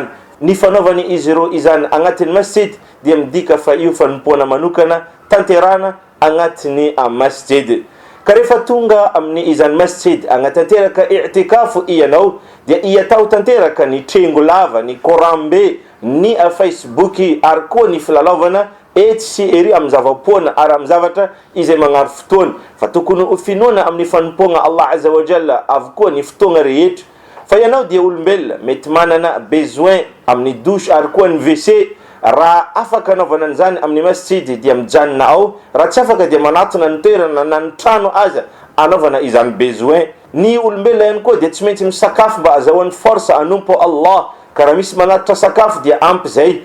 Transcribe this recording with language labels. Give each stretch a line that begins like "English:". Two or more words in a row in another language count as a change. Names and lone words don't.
Malagasy: Ny fanaovany izy reo izany agnatin'ny masjid dia midika fa io fanompoana manokana tanterana agnatiny masjid. Ka rehefa tonga amin'ny izany masjid agnatanteraka i'tikafu ianao dia iatao tanteraka ny trengo lava, ny korambe, ny facebooki ary koa ny filalaovana etsy sy ery amin'ny zava-poana ary amin'ny zavatra izay magnaro fotoana fa tokony ho finoana amin'ny fanompoana Allah
Arabic: azza wa jalla
Malagasy: avokoa ny fotoana rehetra. Fa ianao dia olombelona mety manana besoin amin'ny douche ary koa ny WC, raha afaka anaovana an'izany amin'ny masjid dia mijanona ao, raha tsy afaka dia manatona ny toerana na ny trano aza anaovana izany besoin. Ny olombelona ihany koa dia tsy maintsy misakafo mba azahoany force anompo Allah, ka raha misy manatitra sakafo dia ampy zay.